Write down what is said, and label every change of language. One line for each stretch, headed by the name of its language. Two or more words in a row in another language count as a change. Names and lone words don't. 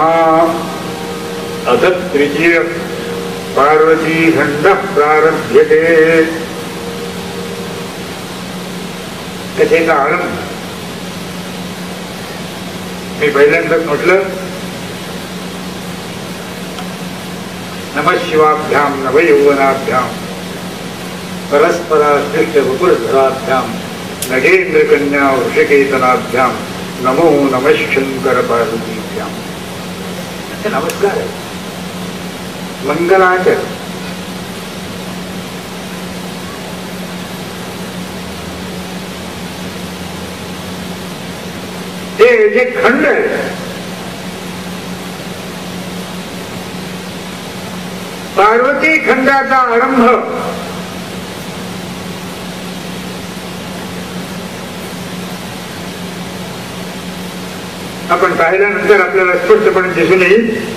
Sanskrit: अथ तृतीय पार्वती खंड प्रारभ्यते.
Marathi: कथेचा आरंभ मी पहिल्यांदाच म्हटलं.
Sanskrit: नमशिवाभ्याम नवयौवनाभ्याम परस्पराश्लिष्ट वपुर्धराभ्याम नगेंद्र कन्या वृषकेतनाभ्याम नमो नमः शंकर पार्वतीभ्याम.
Marathi: नमस्कार आहे. मंगलाचरण. हे जे खंड आहे पार्वती खंडाचा आरंभ आपण पाहिल्यानंतर आपल्याला स्पष्टपणे दिसून येईल.